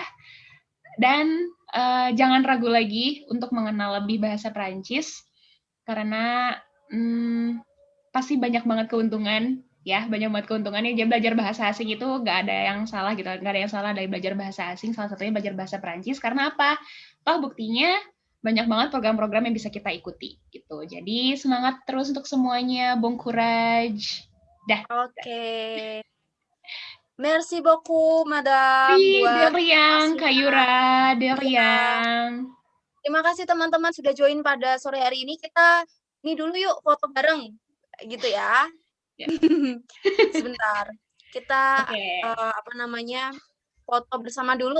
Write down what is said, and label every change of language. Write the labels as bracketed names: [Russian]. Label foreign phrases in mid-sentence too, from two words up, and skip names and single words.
[Indonesian] Dan jangan ragu lagi untuk mengenal lebih bahasa Perancis, karena pasti banyak banget keuntungan. Ya, banyak banget keuntungannya. Jadi belajar bahasa asing itu nggak ada yang salah gitu, nggak ada yang salah dari belajar bahasa asing. Salah satunya belajar bahasa Perancis. Karena apa? Toh buktinya banyak banget program-program yang bisa kita ikuti gitu. Jadi semangat terus untuk semuanya. [French] Bon courage. Dah. Oke. Merci beaucoup, Madam. Deriang, Kayura, Deriang. [Indonesian] Terima kasih teman-teman sudah join pada sore hari ini. Kita ini dulu yuk foto bareng gitu ya. Sebentar. Kita foto bersama dulu.